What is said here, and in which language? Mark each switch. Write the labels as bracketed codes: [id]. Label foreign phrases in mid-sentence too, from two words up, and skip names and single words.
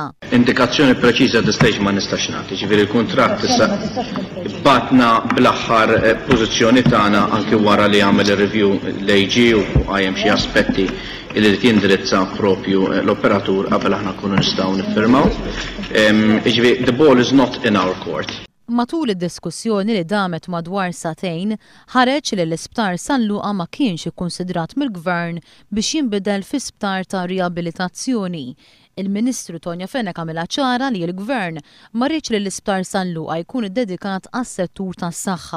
[mt] Indikazzjoni preċiża d-istajx ma nistax nagħti, ġifieri l-kuntratt issa batna bl-aħħar pożizzjoni tagħna anke wara li għamel ir-review l-AG u għajjem xi aspetti li tindirizza propju l-operatur qabel aħna nkunu nistgħu niffirmaw. Ġifieri [en] the ball is not in our court. [mt] Matul id-diskussjoni li damet madwar satejn, ħareġ li l-isptar San Luqa ma kienx ikkunsidrat mill-Gvern biex jinbidel fi sptar ta' riabilitazzjoni. Il-Ministru Tonio Fenech għamilha ċara li l-Gvern ma rridx li l-isptar San Luqa jkun iddedikat għas-settur tas-saħħa.